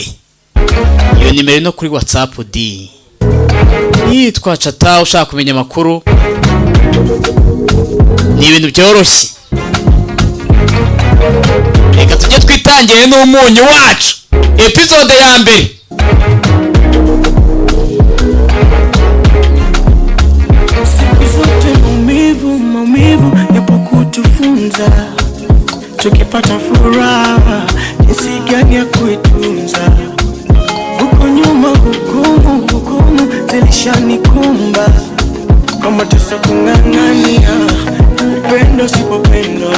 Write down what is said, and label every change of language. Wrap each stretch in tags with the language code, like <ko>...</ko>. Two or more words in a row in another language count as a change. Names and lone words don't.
<rw>Iyo nimero no kuri WhatsApp D. Yitwa chata ushaka kumenya amakuru. Ni ibintu byoroshye. Reka tujye twitangiye n'umunyu wacu. Episode ya mbere.</rw> <sw>Maumivu yapo kutufunza, tukipata furaha jinsi gani ya kuitunza. Huko nyuma hukumu zilishanikumba, kama tusa kung'ang'ania upendo sipopendwa.</sw>